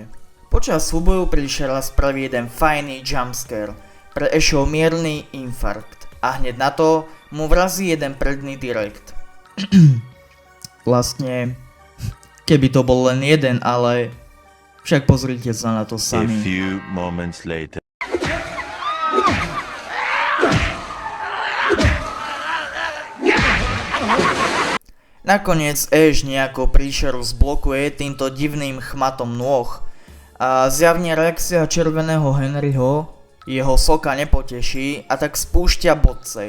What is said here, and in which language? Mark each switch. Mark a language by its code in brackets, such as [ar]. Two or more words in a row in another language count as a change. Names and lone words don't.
[sk] Počas súboju prišiel raz spraví jeden fajný jumpscare pre Ashov mierny infarkt. A hneď na to mu vrazí jeden predný direkt. Vlastne, keby to bol len jeden, ale však pozrite sa na to sami. [en] A few moments later. [sk] Nakoniec Ash nejako príšeru zblokuje týmto divným chmatom nôh a zjavne reakcia Červeného Henryho jeho soka nepoteší a tak spúšťa bodce.